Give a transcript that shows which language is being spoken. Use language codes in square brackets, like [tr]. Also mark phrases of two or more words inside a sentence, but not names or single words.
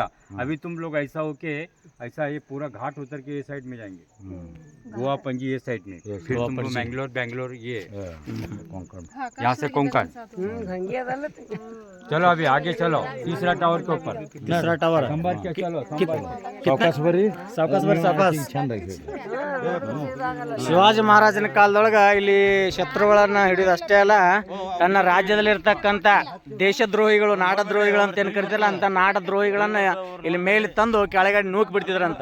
[hi] अभी तुम लोग ऐसा हो के ऐसा ये पूरा घाट उतर के ये साइड में जाएंगे, गोवा पंजी ये साइड में, फिर तुमको बैंगलोर ये कोंकण, यहाँ से कोंकण. चलो अभी आगे चलो, तीसरा टावर के ऊपर. तीसरा टावर संभाल के चलो, [kn] ಸಾವಕಾಶ. ಶಿವಾಜಿ ಮಹಾರಾಜನ ಕಾಲದೊಳಗ ಇಲ್ಲಿ ಶತ್ರುಗಳನ್ನ ಹಿಡಿದು ಅಷ್ಟೇ ಅಲ್ಲ, ತನ್ನ ರಾಜ್ಯದಲ್ಲಿರ್ತಕ್ಕಂಥ ದೇಶದ್ರೋಹಿಗಳು, ನಾಡದ್ರೋಹಿಗಳು ಅಂತ ಏನು ಕರಿತಿಲ್ಲ ಅಂತ ನಾಡದ್ರೋಹಿಗಳನ್ನ ಇಲ್ಲಿ ಮೇಲೆ ತಂದು ಕೆಳಗಡೆ ನೂಕ್ ಬಿಡ್ತಿದ್ರಂತ.